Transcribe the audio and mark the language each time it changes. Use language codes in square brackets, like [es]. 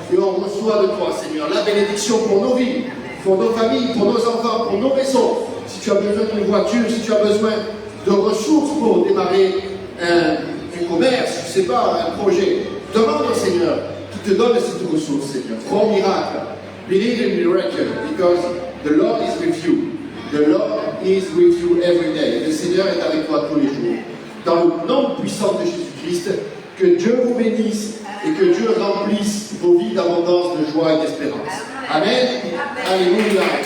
[fr] Et on reçoit de toi, Seigneur, la bénédiction pour nos vies, pour nos familles, pour nos enfants, pour nos maisons. Si tu as besoin d'une voiture, si tu as besoin de ressources pour démarrer un commerce, je ne sais pas, un projet, demande au Seigneur qui te donne cette ressource, Seigneur. Crois au miracle. [en] Believe in miracle, because the Lord is with you. The Lord is with you every day. [fr] Le Seigneur est avec toi tous les jours. Dans le nom puissant de Jésus-Christ, que Dieu vous bénisse et que Dieu remplisse vos vies d'abondance, de joie et d'espérance. Amen. Alléluia.